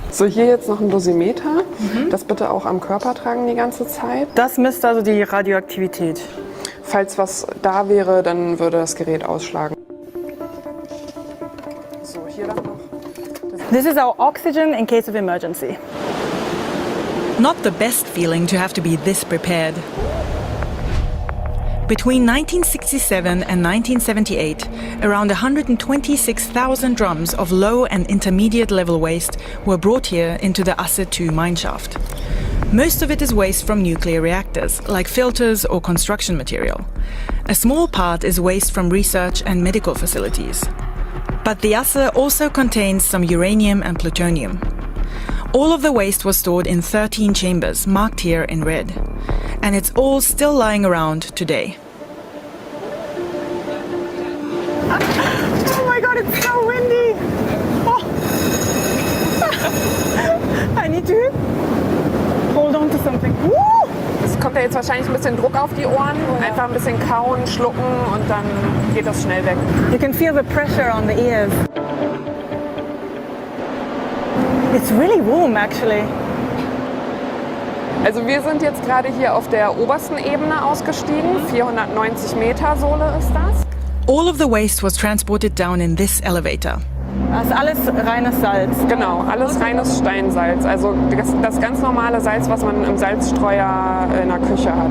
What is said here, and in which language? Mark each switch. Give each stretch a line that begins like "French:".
German: So, hier jetzt noch ein Dosimeter. Das bitte auch am Körper tragen die ganze Zeit. Das misst also die Radioaktivität. Falls was da wäre, dann würde das Gerät ausschlagen. So, hier dann noch.
English: This is our oxygen in case of emergency. Not the best feeling to have to be this prepared. Between 1967 and 1978, around 126,000 drums of low and intermediate level waste were brought here into the Asse 2 mineshaft. Most of it is waste from nuclear reactors, like filters or construction material. A small part is waste from research and medical facilities. But the Asse also contains some uranium and plutonium. All of the waste was stored in 13 chambers, marked here in red. And it's all still lying around today. Oh my God, it's so windy! Oh. I need to hold on to something. Woo!
German: Es kommt ja jetzt wahrscheinlich ein bisschen Druck auf die Ohren. Einfach ein bisschen kauen, schlucken und dann geht das schnell weg.
English: You can feel the pressure on the ears. It's really warm, actually.
German: Also wir sind jetzt gerade hier auf der obersten Ebene ausgestiegen. 490 Meter Sohle ist das.
English: All of the waste was transported down in this elevator.
German: Das ist alles reines Salz. Genau, alles reines Steinsalz. Also das ganz normale Salz, was man im Salzstreuer in der Küche hat.